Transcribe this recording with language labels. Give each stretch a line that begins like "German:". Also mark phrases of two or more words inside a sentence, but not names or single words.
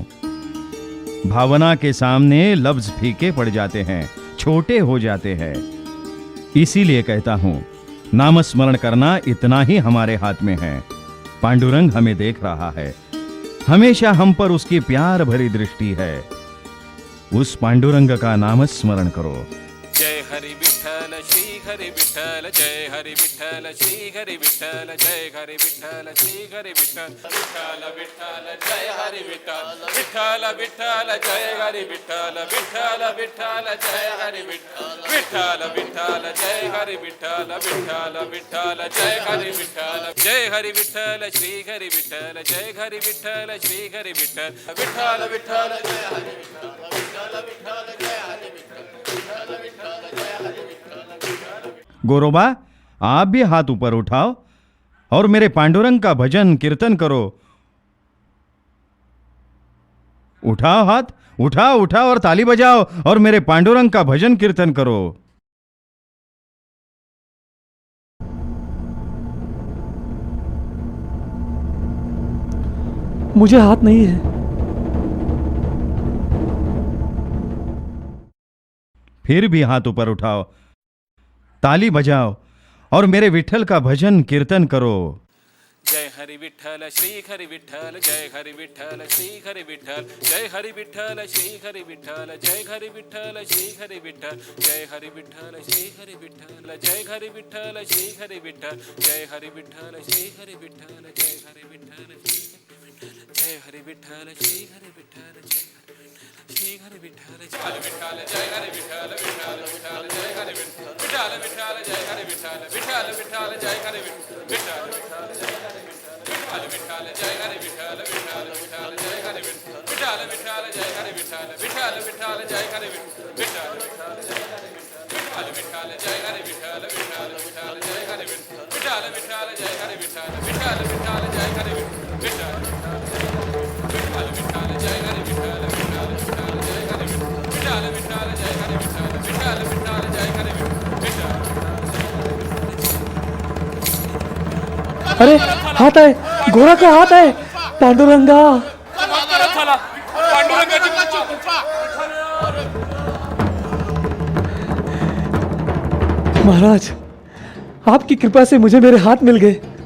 Hindi: भावना के सामने लफ्ज फीके पड़ जाते हैं, छोटे हो जाते हैं। इसीलिए कहता हूं, नामस्मरण करना इतना ही हमारे हाथ में है। पांडुरंग हमें देख रहा है, हमेशा हम पर उसकी प्यार भरी दृष्टि है। उस पांडुरंग का नामस्मरण करो। जय हरि विठ्ठल श्री हरि विठ्ठल, जय हरि विठ्ठल श्री हरि विठ्ठल, जय हरि विठ्ठल श्री हरि विठ्ठल, विठ्ठल विठ्ठल जय हरि विठ्ठल, विठ्ठल विठ्ठल जय हरि विठ्ठल, विठ्ठल विठ्ठल जय हरि विठ्ठल, विठ्ठल विठ्ठल जय हरि विठ्ठल, विठ्ठल विठ्ठल जय हरि विठ्ठल, जय हरि विठ्ठल श्री हरि विठ्ठल, जय हरि विठ्ठल श्री हरि विठ्ठल, विठ्ठल विठ्ठल जय हरि विठ्ठल, विठ्ठल विठ्ठल जय हरि विठ्ठल, विठ्ठल विठ्ठल जय हरि विठ्ठल। गोरोबा, आप भी हाथ ऊपर उठाओ और मेरे पांडुरंग का भजन कीर्तन करो। उठाओ हाथ, उठाओ उठाओ और ताली बजाओ और मेरे पांडुरंग का भजन कीर्तन करो। मुझे हाथ नहीं है। फिर भी हाथ ऊपर उठाओ, ताली बजाओ और मेरे विठल का भजन कीर्तन करो। जय हरि विठ्ठल श्री हरि विठ्ठल, जय हरि विठ्ठल श्री हरि विठ्ठल, जय हरि विठ्ठल श्री हरि विठ्ठल, जय हरि विठ्ठल श्री हरि विठ्ठल, जय हरि विठ्ठल श्री हरि विठ्ठल, जय हरि विठ्ठल श्री हरि विठ्ठल, जय हरि विठ्ठल श्री हरि विठ्ठल, जय हरि विठ्ठल श्री जय हरि विठ्ठल श्री हरि विठ्ठल, जय श्री हरि विठ्ठल, हरि विठ्ठल जय हरि विठ्ठल, विठ्ठल विठ्ठल जय हरि विठ्ठल, विठ्ठल विठ्ठल जय हरि विठ्ठल, विठ्ठल विठ्ठल जय हरि विठ्ठल, विठ्ठल विठ्ठल जय हरि विठ्ठल, विठ्ठल जय हरि विठ्ठल, विठ्ठल विठ्ठल जय हरि विठ्ठल, विठ्ठल विठ्ठल जय हरि विठ्ठल, विठ्ठल विठ्ठल जय हरि विठ्ठल, विठ्ठल विठ्ठल जय हरि विठ्ठल, विठ्ठल जय हरि विठ्ठल, विठ्ठल विठ्ठल जय हरि विठ्ठल, विठ्ठल विठ्ठल जय हरि विठ्ठल, विठ्ठल विठ्ठल जय हरि विठ्ठल, विठ्ठल विठ्ठल जय हरि विठ्ठल, विठ्ठल विठ्ठल जय हरि विठ्ठल, विठ्ठल विठ्ठल जय हरि विठ्ठल, विठ्ठल विठ्ठल जय हरि विठ्ठल। अरे हाथ है, गोरा का हाथ है। पांडुरंगा, महाराज, आपकी कृपा से मुझे मेरे हाथ मिल गए।